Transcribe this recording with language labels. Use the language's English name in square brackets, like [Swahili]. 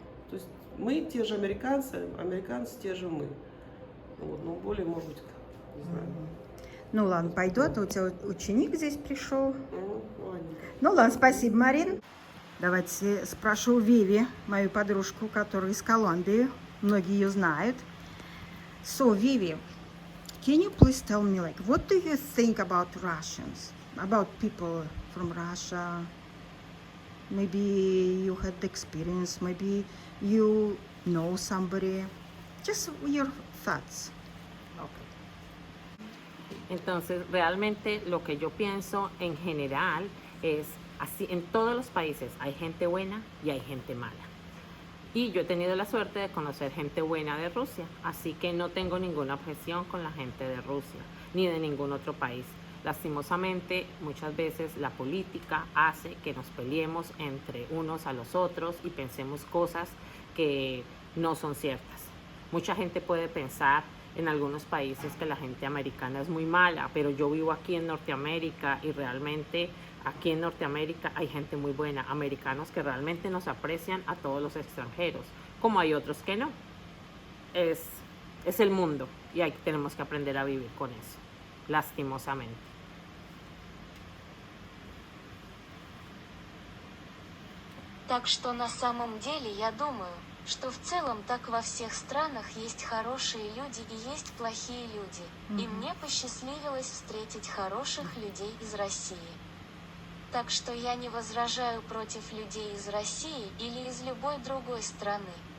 [Russian] То есть мы те же американцы те же мы. Вот, но более, может быть, не знаю. Ну ладно, пойду, а то у тебя ученик здесь пришел. Ладненько. Ну ладно, спасибо, Марин. Давайте спрошу Виви, мою подружку, которая из Колумбии. Многие ее знают. [English] So, Vivi, can you please tell me, like, what do you think about Russians? About people from Russia? Maybe you had the experience, maybe you know somebody. Just your thoughts. [Spanish] Entonces, realmente lo que yo pienso en general es así, en todos los países hay gente buena y hay gente mala. Y yo he tenido la suerte de conocer gente buena de Rusia, así que no tengo ninguna objeción con la gente de Rusia, ni de ningún otro país. Lastimosamente, muchas veces la política hace que nos peleemos entre unos a los otros y pensemos cosas que no son ciertas. Mucha gente puede pensar en algunos países que la gente americana es muy mala, pero yo vivo aquí en Norteamérica y realmente aquí en Norteamérica hay gente muy buena, americanos que realmente nos aprecian a todos los extranjeros, como hay otros que no. Es el mundo y tenemos que aprender a vivir con eso, lastimosamente. [Russian] Так что на самом деле я думаю, что в целом так во всех странах есть хорошие люди и есть плохие люди. И мне посчастливилось встретить хороших людей из России. Так что я не возражаю против людей из России или из любой другой страны.